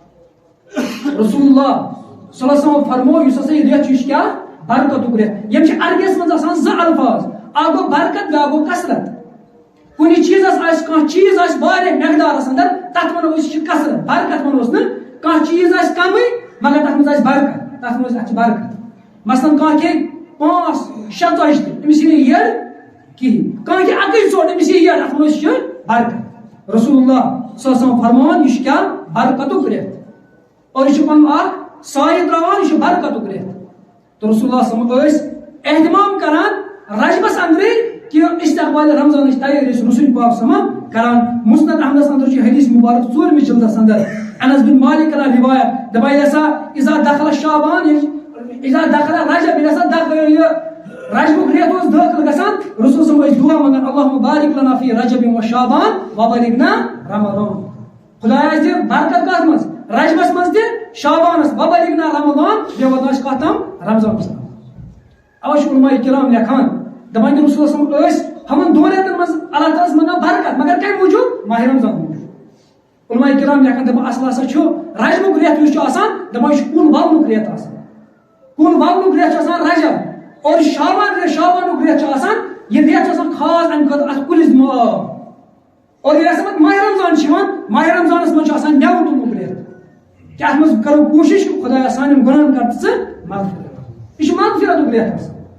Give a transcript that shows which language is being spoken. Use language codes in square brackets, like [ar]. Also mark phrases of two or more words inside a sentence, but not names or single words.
[ks] رسول اللہ [ar] صلی اللہ علیہ وسلم [ks] فرمو یُس ہسا یہ رٮ۪تھ چھُ یہِ چھُ کیاہ برکتُک رٮ۪تھ یم چھِ عربیس منٛز آسان زٕ الفاظ اکھ گوٚو برکت بیٛاکھ گوٚو کثرت کُنہِ چیٖزس آسہِ کانٛہہ چیٖز آسہِ واریاہ مقدارس اندر تتھ ونو أسۍ یہِ چھِ کثرت برکت ونوس نہٕ کانٛہہ چیٖز آسہِ کمٕے مگر تتھ منٛز آسہِ برکت تتھ منٛز اتھ چھِ برکت مثلاً کانٛہہ کھیٚیہِ 5-6 ژۄچہِ تہِ أمِس یی نہٕ یٔڈ کِہیٖنۍ کانٛہہ کھیٚیہِ اکٕے ژوٚٹ أمِس یی یٔڈ اتھ ونو أسۍ یہِ چھُ برکت رسول اللہ [ar] صلی اللہ علیہ وسلم [ks] فرماوان یہِ چھُ کیاہ برکتُک رٮ۪تھ اور یہ پن اکھ سایہِ تراوان یہ برکتُک رٮ۪تھ تو رسول اللہ [ar] صلی اللہ علیہ وسلم [ks] ٲسۍ اہتمام کران رجبس اندرے کہ استقبال رمضانٕچ تیٲری ٲسۍ رسول پاک سمان کران مسند احمدس اندر چھُ حدیث مبارک 4 جلدس اندر انس بن مالک کران روایت دپان ییٚلہِ ہسا [ar] اذا دخل شعبان اذا دخل رجب [ks] ییٚلہِ ہسا رجبُک رٮ۪تھ اوس دٲخل گژھان رسول [ar] صلی اللہ علیہ وسلم [ks] ٲسۍ دعا منگان [ar] اللہم بارک لنا فی رجب و شعبان وبلغنا رمضان [ks] خدایا اَسہِ دِ برکت کتھ منٛز رجبس منٛز تہِ شعبانس [ar] وبلغنا رمضان [ks] بیٚیہِ واتناو اَسہِ کتھ تام رمضانس تام اوے چھُ علماء کرام لیکھان دپان کہ رسول [ar] صلی اللہ علیہ وسلم [ks] ٲسۍ ہمن دۄن رٮ۪تن منٛز اللہ تعالیٰ ہس منگان برکت مگر کمہِ موٗجوٗب ماہ رمضان موٗجوٗب علماء کرام لیکھان دپان اصل ہسا چھُ رجبُک رٮ۪تھ یُس چھُ آسان دپان یہِ چھُ کُن ولنُک رٮ۪تھ آسان کُن ولنُک رٮ۪تھ چھُ آسان رجب اور شعبانُک رٮ۪تھ چھُ آسان یہِ رٮ۪تھ چھُ آسان خاص امہِ خٲطرٕ اتھ کُلِس دِمو آب اور ییٚلہِ ہسا پتہٕ ماہ رمضان چھُ یِوان ماہ رمضانس منٛز چھُ آسان مٮ۪وٕ تُلنُک رٮ۪تھ کہ اتھ منٛز کرو کوٗشش خدایا سانٮ۪ن گۄنہن کر ژٕ مغفرت یہِ چھُ مغفرتُک رٮ۪تھ آسان